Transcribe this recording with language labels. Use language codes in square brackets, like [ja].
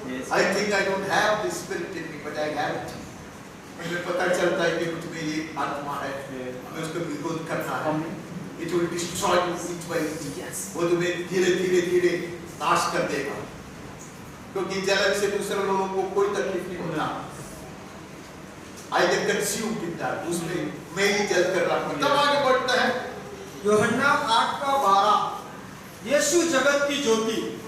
[en] I think I don't have this spirit in me, but I have it। [hi] मुझे पता चलता है कि मुझ में ये आत्मा है, हमें उसको विरोध करना है। [en] It will destroy you each by each। [hi] वो तुम्हें धीरे धीरे धीरे नाश कर देगा, क्योंकि जलन से दूसरे लोगों को कोई तकलीफ नहीं होता। [en] I get consumed in that, [hi] उसमें मैं ही जल कर रहा हूँ। तब आगे बढ़ता है यूहन्ना 8:12। यीशु जगत की ज्योति।